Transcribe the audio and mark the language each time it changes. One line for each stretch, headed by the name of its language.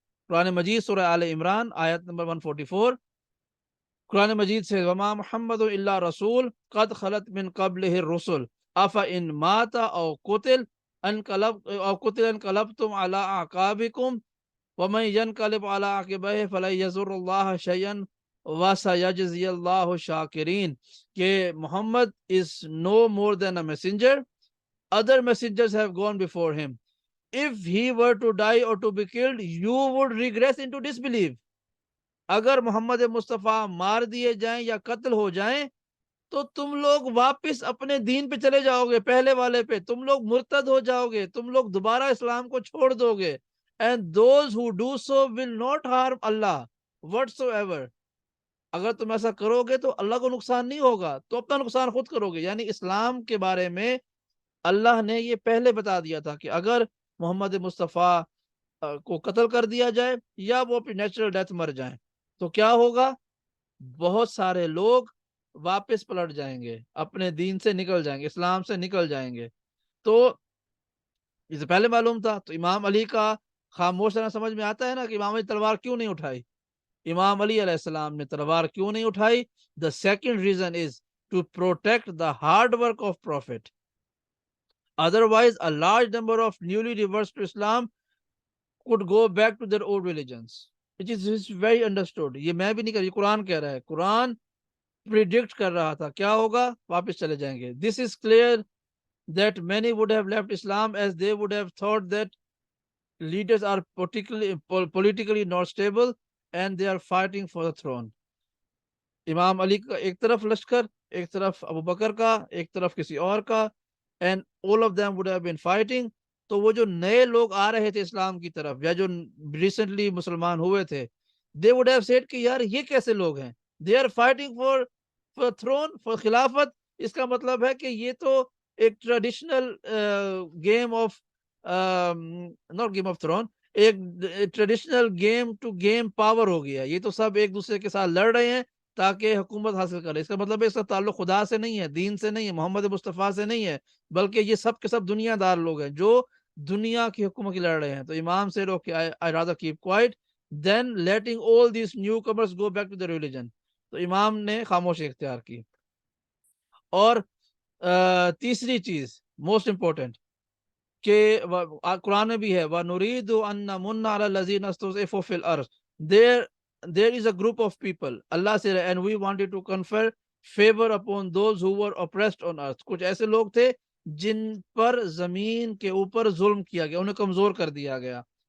Urdu: قرآن مجید سورہ آل عمران آیت نمبر 144, قرآن مجید سے
Arabic: وما محمد الا رسول قد خلت من قبلہ الرسل افان مات او قتل انقلبتم علی اعقابکم ومن ينقلب على عقبیہ فلن یضر اللہ شیئا وسیجزی اللہ شاکرین.
English: کہ Muhammad is no more than a messenger, other messengers have gone before him, if he were to die or to be killed you would regress into disbelief.
Urdu: اگر محمد مصطفیٰ مار دیے جائیں یا قتل ہو جائیں تو تم لوگ واپس اپنے دین پہ چلے جاؤ گے, پہلے والے پہ, تم لوگ مرتد ہو جاؤ گے, تم لوگ دوبارہ اسلام کو چھوڑ دو گے.
English: And those who do so will not harm Allah whatsoever.
Urdu: اگر تم ایسا کرو گے تو اللہ کو نقصان نہیں ہوگا, تو اپنا نقصان خود کرو گے. یعنی اسلام کے بارے میں اللہ نے یہ پہلے بتا دیا تھا کہ اگر محمد مصطفیٰ کو قتل کر دیا جائے یا وہ اپنی نیچرل ڈیتھ مر جائیں تو کیا ہوگا, بہت سارے لوگ واپس پلٹ جائیں گے, اپنے دین سے نکل جائیں گے, اسلام سے نکل جائیں گے. تو یہ پہلے معلوم تھا. تو امام علی کا خاموش رہنا سمجھ میں آتا ہے نا کہ امام علی تلوار کیوں نہیں اٹھائی. امام علی علیہ السلام نے تلوار کیوں نہیں اٹھائی.
English: The second reason is to protect the hard work of Prophet. Otherwise, a large number of newly reversed to Islam could go back to their old religions. It is very understood.
Urdu: یہ میں بھی نہیں کر, یہ قرآن کہہ رہا ہے, قرآن predict کر رہا تھا کیا ہوگا, واپس چلے جائیں گے.
English: This is clear that many would have left Islam as they would have thought that leaders are politically not stable and they are fighting for the throne.
Urdu: امام علی کا ایک طرف لشکر, ایک طرف ابو بکر کا, ایک طرف کسی اور کا,
English: and all of them would have been fighting.
Urdu: تو وہ جو نئے لوگ آ رہے تھے اسلام کی طرف یا جو ریسنٹلی مسلمان ہوئے تھے,
English: they would have said
Urdu: کہ یار یہ کیسے لوگ ہیں,
English: they are fighting for throne, for
Urdu: خلافت. اس کا مطلب ہے کہ یہ تو ایک
English: traditional game of not game of throne,
Urdu: ایک
English: traditional game to game power
Urdu: ہو گیا. یہ تو سب ایک دوسرے کے ساتھ لڑ رہے ہیں تاکہ حکومت حاصل کرے. اس کا مطلب ہے اس کا تعلق خدا سے نہیں ہے، دین سے نہیں ہے، محمد مصطفیٰ سے نہیں ہے، بلکہ یہ سب کے سب دنیا دار لوگ ہیں جو دنیا کی حکومت کی لڑ رہے ہیں. تو امام سے روک کے
English: I rather keep quiet then letting all these newcomers go back to the religion.
Urdu: تو امام نے خاموشی اختیار کی. اور تیسری چیز موسٹ امپورٹنٹ کہ قرآن میں بھی ہے
Arabic: وَنُرِيدُ أَن نَمُنَّ عَلَى الَّذِينَ اسْتُضْعِفُوا فِي الْأَرْضِ.
English: There is a group of people, Allah said, and we wanted to confer favor upon those who were oppressed on earth.
Urdu: کچھ ایسے لوگ تھے جن پر زمین کے اوپر ظلم کیا گیا، انہیں کمزور کر دیا گیا.